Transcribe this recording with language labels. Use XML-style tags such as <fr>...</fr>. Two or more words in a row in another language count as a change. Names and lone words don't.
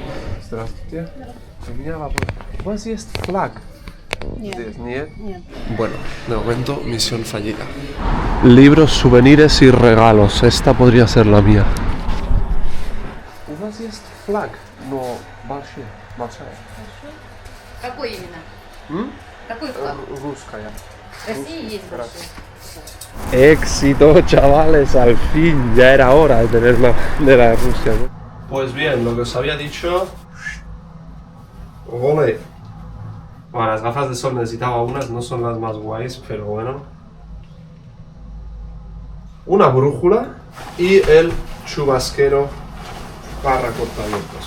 <es>Здравствуйте. ¿Cuál es flag? Bueno, de momento misión fallida. Libros, souvenirs y regalos, esta podría ser la mía. ¿Cuál es flag? No,</es> <ru>большая. ¿Какой именно? Какой флаг? Русская. России есть большой.</ru> <es>Éxito, chavales, al fin, ya era hora de tener la bandera de Rusia, ¿no? Pues bien, lo que os había dicho. ¡Ole! Bueno, las gafas de sol necesitaba unas, no son las más guays, pero bueno. Una brújula y el chubasquero barra cortavientos.</es>